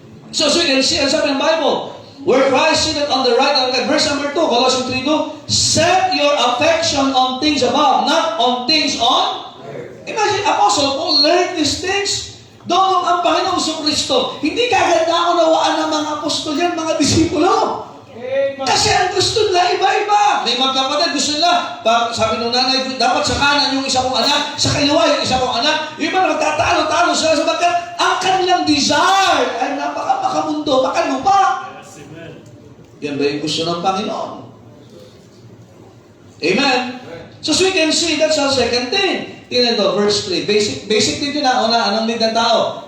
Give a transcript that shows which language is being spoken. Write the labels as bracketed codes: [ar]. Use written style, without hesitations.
[en] So you can see, [tl] ang sabi ng Bible, [en] where Christ seated on the right hand of God. Verse number 2, Colossians 3:2, set your affection on things above, not on things on. Imagine, Apostle Paul learned these things [tl] Doon ang Panginoong Kristo, hindi kagad na unawaan ng mga apostol yan, mga disipulo. Kasi ang gusto nila iba-iba. May magkapatid, gusto nila, sabi ng nanay, dapat sa kanan yung isa kong anak, sa kaliwa yung isa kong anak. Yung iba nagtatalo-talo sila sapagkat ang kanilang desire ay napaka-makamundo, makalupa. [en] Yes, amen. [tl] Yan ba yung gusto ng Panginoon? Amen? [en] So we can see, that's our second thing. [tl] Tingnan ito, verse 3. Basic dito na, anong need ng tao?